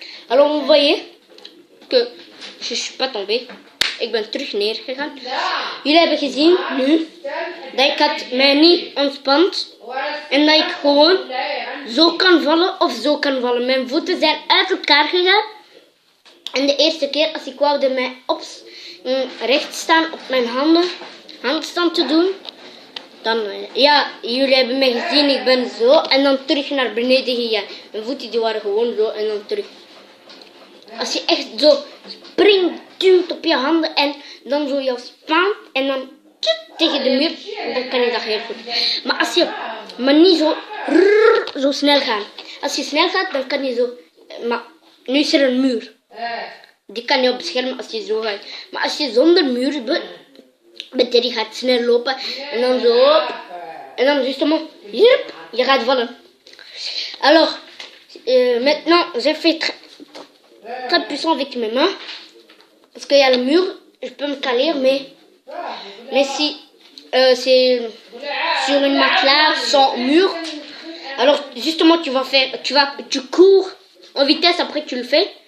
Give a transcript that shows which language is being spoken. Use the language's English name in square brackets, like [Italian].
[French] Alors, vous voyez que je suis pas tombée. [Dutch] Ik ben terug neergegaan. Jullie hebben gezien nu dat ik had mij niet ontspant en dat ik gewoon zo kan vallen of zo kan vallen. Mijn voeten zijn uit elkaar gegaan. En de eerste keer als ik wou mij recht staan op mijn handstand te doen. Dan, ja, jullie hebben mij gezien, ik ben zo. En dan terug naar beneden gegaan. Mijn voeten die waren gewoon zo en dan terug. Als je echt zo springt, duwt op je handen en dan zo je spant en dan tegen de muur, dan kan je dat heel goed. Maar als je maar niet zo snel gaat. Als je snel gaat, dan kan je zo. Maar nu is er een muur. Die kan je op beschermen als je zo gaat. Maar als je zonder muur bent, je gaat snel lopen en dan zo. En dan justement, je gaat vallen. [French] Alors, maintenant, j'ai fait très puissant avec mes mains. Parce qu'il y a le mur, je peux me caler, mais si c'est sur une matelas sans mur, alors justement tu cours en vitesse, après tu le fais.